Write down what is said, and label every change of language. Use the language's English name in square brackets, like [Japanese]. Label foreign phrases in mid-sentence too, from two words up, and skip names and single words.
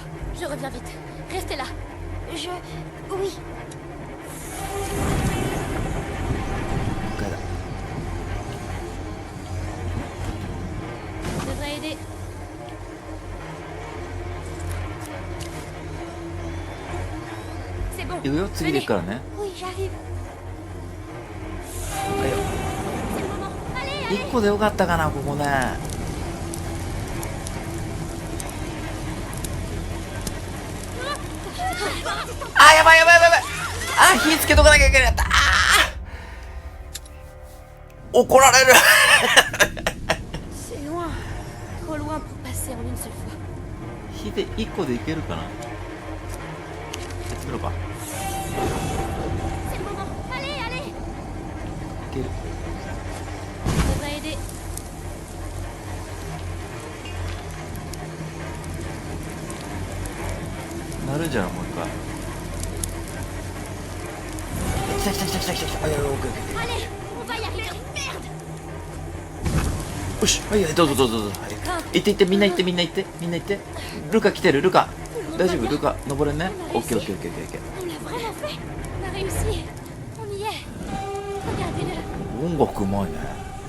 [French] Je reviens vite. Restez là. Je... Oui. [Japanese] ルカだ。 [French] Je devrais aider. C'est bon. [Japanese] 行くよ、次で行くからね。 [French] Oui, j'arrive. [Japanese] はいよ。 [French] C'est le moment. Allez, [Japanese] 1個でよかったかな、ここね。あ、やばいやばいやばいやばい。あ、火つけとかなきゃいけなかった。あー、怒られる。 [French] C'est loin. Trop loin pour passer en une seule fois. [Japanese] 火で1個でいけるかな。やってみろか。 [French] C'est le moment. Allez, allez. [Japanese] いける。 [French] Je devrais aider. [Japanese] なるんじゃないもう一回。来た来た来た来た来た来た。あ、いや、オッケーオッケーオッケ [French] Allez, on va y arriver. Merde. [Japanese] ー。よし、はいはい、どうぞどうぞどうぞ。はい。行って行って、みんな行ってみんな行ってみんな行って。ルカ来てる、ルカ。大丈夫、ルカ登れんね。オッケーオッケーオッケーオッケー。 [French] On l'a vraiment fait. On a réussi. On y est. Regardez-le. [Japanese] 音楽うまいね。